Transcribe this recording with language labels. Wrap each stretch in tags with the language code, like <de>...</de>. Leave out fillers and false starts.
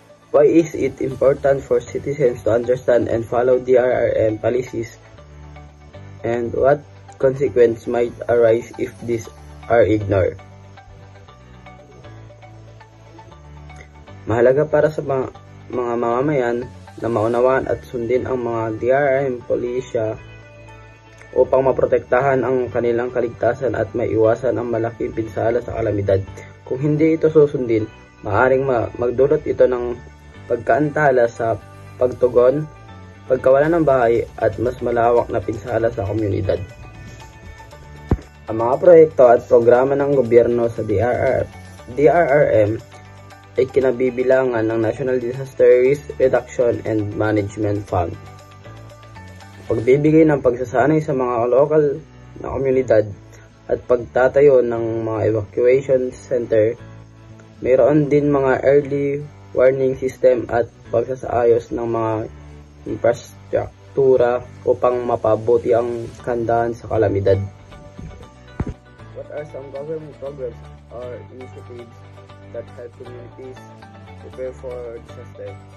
<en>Why is it important for citizens to understand and follow DRRM policies, and what consequences might arise if these are ignored?</en> <tl>Mahalaga para sa mga mamamayan na maunawaan at sundin ang mga DRRM polisya upang maprotektahan ang kanilang kaligtasan at maiwasan ang malaking pinsala sa kalamidad. Kung hindi ito susundin, maaaring magdulot ito ng pagkaantala sa pagtugon, pagkawala ng bahay at mas malawak na pinsala sa komunidad. Ang mga proyekto at programa ng gobyerno sa DRRM ay kinabibilangan ng National Disaster Risk Reduction and Management Fund. Pagbibigay ng pagsasanay sa mga lokal na komunidad at pagtatayo ng mga evacuation center, mayroon din mga early warning system at pagsasaayos ng mga infrastruktura upang mapabuti ang handaan sa kalamidad.</tl> <en>What are some government programs or initiatives that help communities prepare for disaster?</en>